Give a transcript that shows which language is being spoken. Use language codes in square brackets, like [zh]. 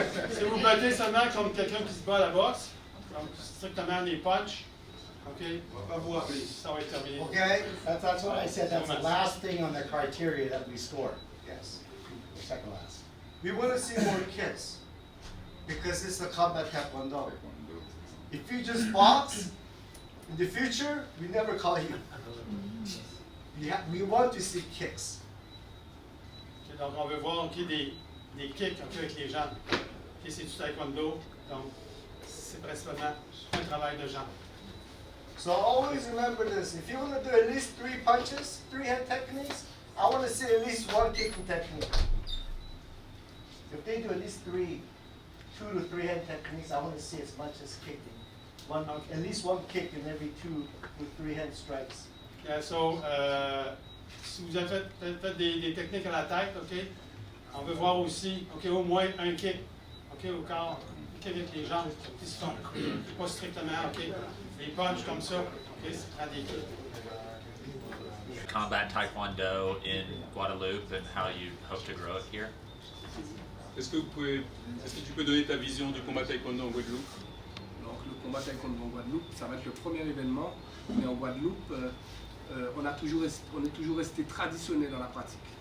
[fr] Si vous battez seulement comme quelqu'un qui se bat à la boxe, donc strictement des punch, ok, ça va être terminé. [en] Okay. That's what I said, that's the last thing on the criteria that we score, Yes. second last. We want to see more kicks because it's a combat taekwondo. If you just box, in the future, we never call you. We want to see kicks. [fr] Okay, donc on veut voir okay, des kicks okay, avec les jambes. Okay, c'est du taekwondo, donc c'est principalement un travail de jambes. [en] So always remember this. If you want to do at least 3 punches, 3 hand techniques, I want to see at least 1 kicking technique. If they do at least 2 to 3 hand techniques, I want to see as much as kicking. At least 1 kick in every 2 to 3 hand strikes. [fr] Yeah, so, si vous avez fait des techniques à la tête, ok, on veut voir aussi, ok, au moins un kick, ok, au corps, kick avec les jambes qui se font, pas strictement, ok, les punches comme ça, ok, ça prend des kicks. [en] Combat Taekwondo in Guadeloupe and how you hope to grow it here? [fr] Est-ce que tu peux donner ta vision du combat taekwondo en Guadeloupe? Donc le combat taekwondo en Guadeloupe, ça va être le premier événement, mais en Guadeloupe, on est toujours resté traditionnel dans la pratique.